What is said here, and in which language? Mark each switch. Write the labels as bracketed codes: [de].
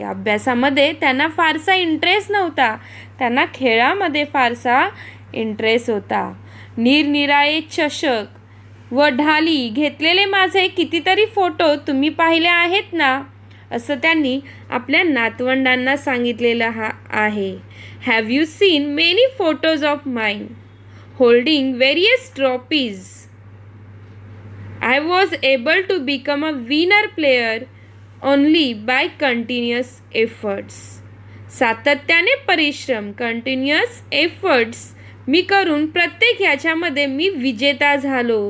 [mr] अभ्यासामध्ये त्यांना फारसा इंटरेस्ट नव्हता, त्यांना खेळामध्ये फारसा इंटरेस्ट होता। निरनिराळे चषक व ढाली घेतलेले माझे कितीतरी फोटो तुम्ही पाहिले आहेत ना, असं त्यांनी आपल्या नातवंडांना सांगितलेलं आहे। [en] Have you seen many photos of mine holding various trophies? I was able to become a winner player only by continuous efforts. [mr] सातत्याने परिश्रम, [en] continuous efforts [mr] मी करून प्रत्येक ह्याच्यामध्ये मी विजेता झालो।